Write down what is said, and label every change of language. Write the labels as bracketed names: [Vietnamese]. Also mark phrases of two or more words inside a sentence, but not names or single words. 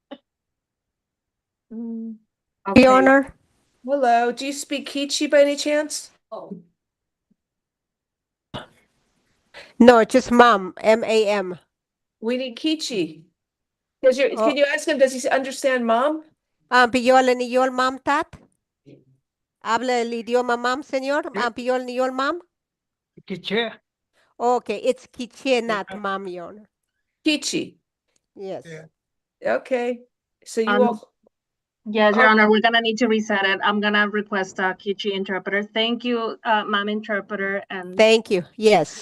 [English] Okay. Your Honor. Hello, do you speak Kichi by any chance? No, just mom, M-A-M. We need Kichi. Can you ask him, does he understand Mom? [Mam] Piyol ni yol mam tat? [Spanish] Habla el idioma mam, señor? [Mam] Piyol ni yol mam? [English] Kiche. Okay, it's Kiche, not mam, Your Honor. Kichi. Yes. Okay, so you all. Yes, Your Honor, we're gonna need to reset it. I'm gonna request a Kichi interpreter. Thank you, Mom interpreter, and Thank you. Yes.